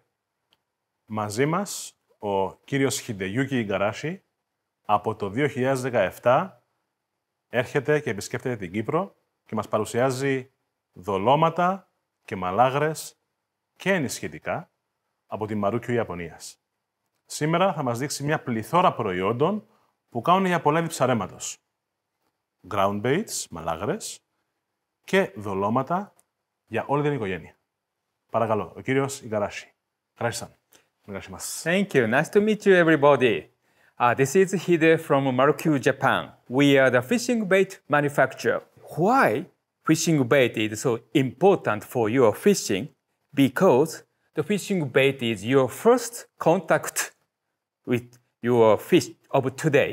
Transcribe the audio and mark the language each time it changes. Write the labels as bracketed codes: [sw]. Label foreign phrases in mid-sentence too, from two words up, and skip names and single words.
[el] Μαζί μας ο κύριος Χιντεγιούκι Ιγκαράσι από το 2017 έρχεται και επισκέπτεται την Κύπρο και μας παρουσιάζει δολώματα και μαλάγρες και ενισχυτικά από τη MARUKYU Ιαπωνίας. Σήμερα θα μας δείξει μια πληθώρα προϊόντων που κάνουν για πολλά είδη ψαρέματος. [en] Ground baits, [el] μαλάγρες και δολώματα για όλη την οικογένεια. Παρακαλώ, ο κύριος Ιγκαράσι. [en] Thank you. Nice to meet you, everybody. This is Hide from MARUKYU, Japan. We are the fishing bait manufacturer. Why fishing bait is so important for your fishing? Because the fishing bait is your first contact with your fish of today.